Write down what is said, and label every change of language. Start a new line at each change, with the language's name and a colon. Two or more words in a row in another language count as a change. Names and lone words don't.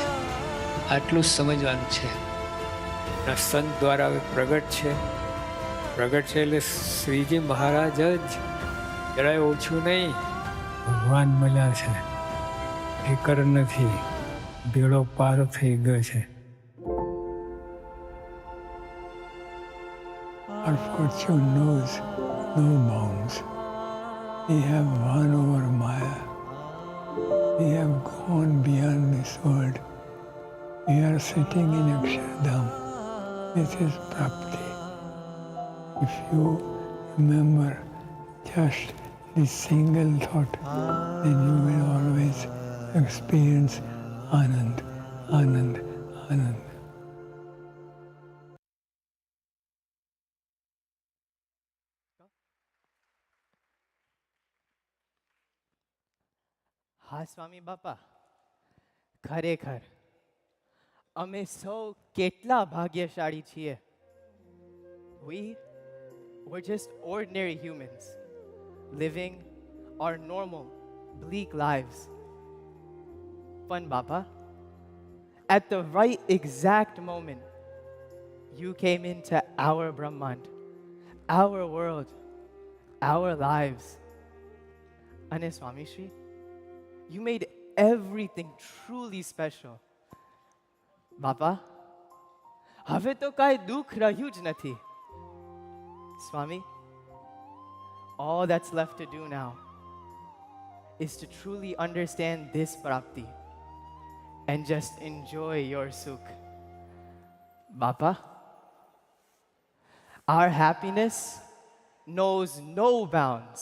Gujarati: આટલું જ સમજવાનું છે. સંત દ્વારા હવે પ્રગટ છે. પ્રગટ છે એટલે શ્રીજી મહારાજ જ, જરાય ઓછું નહીં, ભગવાન મળ્યા છે. ફિકર નથી, બેડો પાર થઈ ગયો છે.
English: Our fortune knows no bounds. We have won over Maya. We have gone beyond this world. We are sitting in Akshardham. This is Prapti. If you remember just this single thought, then you will always experience Anand, Anand, Anand.
Gujarati: હા સ્વામી બાપા, ખરેખર અમે સૌ કેટલા ભાગ્યશાળી છીએ.
English: We're just ordinary humans living our normal, bleak lives.
Gujarati: પણ બાપા,
English: at the right exact moment, you came into our Brahmand, our world, our lives. And Swami Shri, you made everything truly special. Bapa,
Gujarati: હવે તો કાંઈ દુઃખ રહ્યું જ નથી.
English: Swami, all that's left to do now is to truly understand this prapti and just enjoy your sukh. Bapa, our happiness knows no bounds.